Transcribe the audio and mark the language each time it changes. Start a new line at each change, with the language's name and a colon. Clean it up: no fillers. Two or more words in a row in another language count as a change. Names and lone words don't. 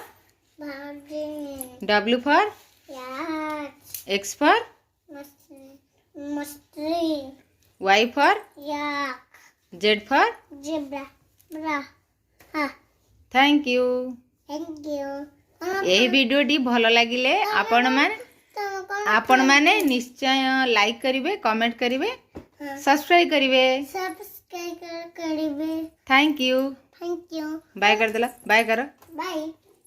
English: mountain W for yacht X for mystery Y for yak Z for zebra bra ha Thank you. thank you
Odia: ଏ ଭିଡିଓ ଟି ଭଲ ଲାଗିଲେ ଆପଣ ମାନେ ନିଶ୍ଚୟ ଲାଇକ କରିବେ କମେଣ୍ଟ କରିବେ ସବସ୍କ୍ରାଇବ କରିବେ ସବସ୍କ୍ରାଇବ କରିବେ
English: thank you thank you
Odia: ବାଏ କର ଦେଲା ବାଏ କର
English: Bye.